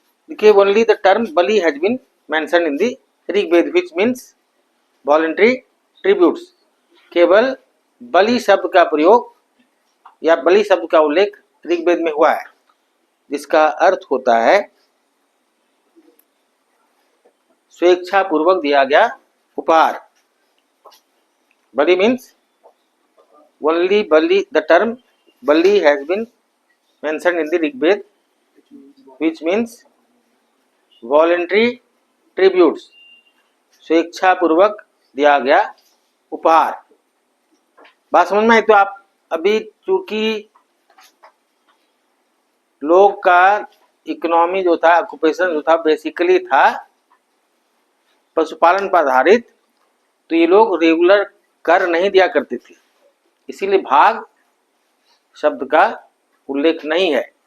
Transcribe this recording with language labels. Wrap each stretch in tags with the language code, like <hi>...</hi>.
<en>देखिए only the term bali has been mentioned in the Rigveda which means voluntary tributes.</en> <hi>केवल बलि शब्द का प्रयोग या बलि शब्द का उल्लेख ऋग्वेद में हुआ है, जिसका अर्थ होता है स्वेच्छा पूर्वक दिया गया उपहार।</hi> <en>bali means only bali, the term bali has been mentioned in the Rigveda which means voluntary tributes,</en> <hi>स्वेच्छा पूर्वक दिया गया उपहार। बात समझ में आई? तो आप अभी चूंकि लोग का इकोनॉमी जो था, ऑक्यूपेशन जो था, बेसिकली था पशुपालन पर आधारित, तो ये लोग रेगुलर कर नहीं दिया करते थे, इसीलिए भाग शब्द का उल्लेख नहीं है।</hi>